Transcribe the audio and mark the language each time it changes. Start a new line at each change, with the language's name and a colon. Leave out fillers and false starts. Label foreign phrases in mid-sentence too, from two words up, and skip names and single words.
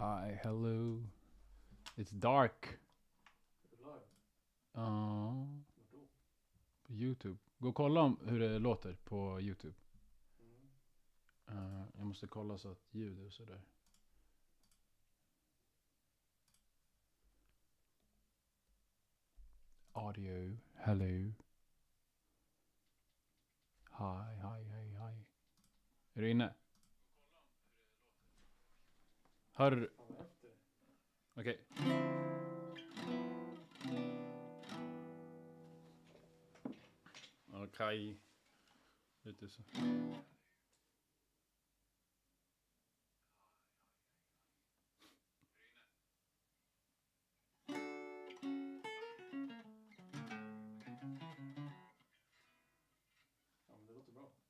English: Hi, hello. It's dark.
Swedish: Ja, på YouTube. Gå och kolla hur det låter på YouTube. Jag måste kolla så att ljud och sådär.
English: Audio, hello. Hi, hi, hi, hi.
Swedish: Är du inne? Hör du? Okej. Okej. Lite så. Ja, men det låter bra.